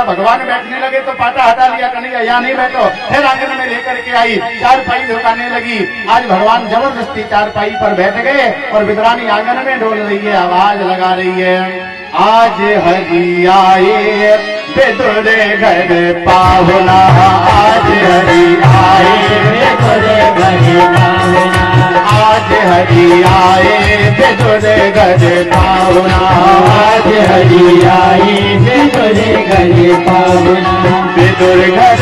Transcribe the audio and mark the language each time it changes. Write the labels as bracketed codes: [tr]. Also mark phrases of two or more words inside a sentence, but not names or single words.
[hi] भगवान बैठने लगे तो पाटा हटा लिया, कन्हैया यहाँ नहीं बैठो। फिर आंगन में लेकर के आई, चारपाई झुकाने लगी। आज भगवान जबरदस्ती चारपाई पर बैठ गए और विद्वानी आंगन में डोल रही है, आवाज लगा रही है, आज हरि आए विदुर घर पाहुना, आज हरि आए विदुर घर पाहुना, आज हरि आए विदुर घर पाहुना, आज हरि आए विदुर घर पाहुना, विदुर घर